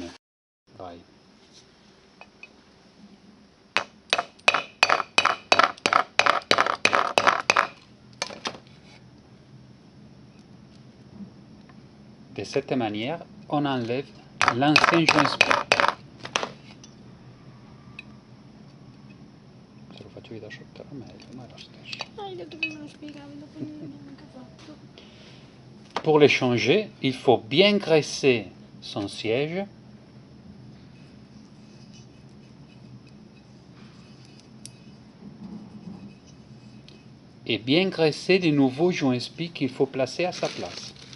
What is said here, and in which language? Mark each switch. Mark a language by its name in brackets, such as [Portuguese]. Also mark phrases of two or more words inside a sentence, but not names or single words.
[Italian] Vai. [French] De cette manière, on enlève l'ancien joint SPI. [Italian] Se lo faccio vedere sotto era meglio, ma è lo stesso. Hai detto che me lo spiegavi, dopo non l'abbiamo neanche fatto. [French] Pour les changer, il faut bien graisser son siège. Et bien graisser des nouveaux joints SPI qu'il faut placer à sa place.